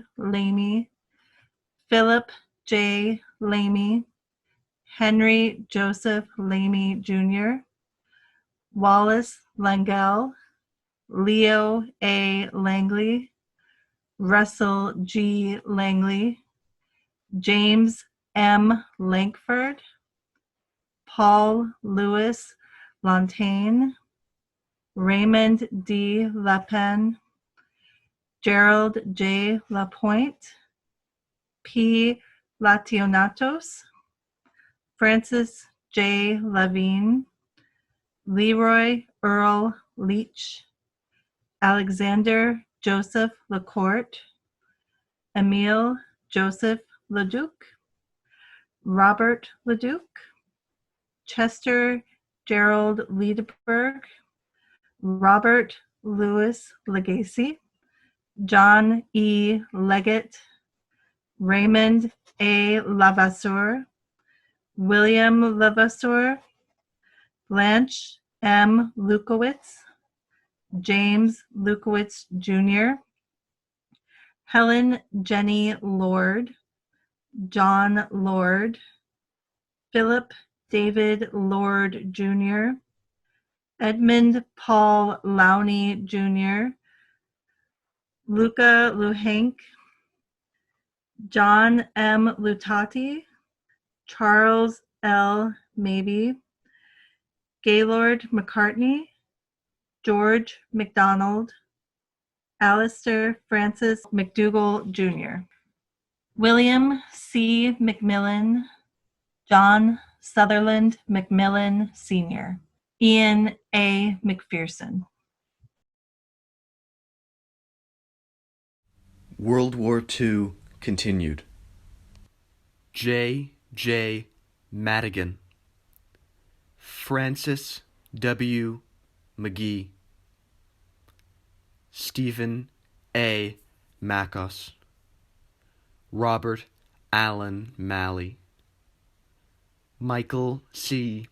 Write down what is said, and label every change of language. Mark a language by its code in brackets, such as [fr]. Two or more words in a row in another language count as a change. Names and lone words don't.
[en] Lamy, Philip J. Lamy, Henry Joseph Lamy Jr., Wallace Langell, Leo A. Langley, Russell G. Langley, James M. Lankford, Paul Louis Lontaine, Raymond D. Lapen, Gerald J. Lapointe, P. Lationatos, Francis J. Levine, Leroy Earl Leach, Alexander Joseph Lacourte, Emile Joseph Leduc, Robert Leduc, Chester Gerald Liedberg, Robert Louis Legacy, John E. Leggett, Raymond A. Lavasseur, William Lavasseur, Blanche M. Lukowitz, James Lukowitz Jr., Helen Jenny Lord, John Lord, Philip David Lord Jr., Edmund Paul Lowney Jr., Luca Luhank, John M. Lutati, Charles L. Mabey, Gaylord McCartney, George McDonald, Alistair Francis McDougall Jr., William C. McMillan, John Sutherland McMillan Sr., Ian A. McPherson. World War II continued. J. J. Madigan, Francis W. McGee, Stephen A. Makos, Robert Allen Malley, Michael C.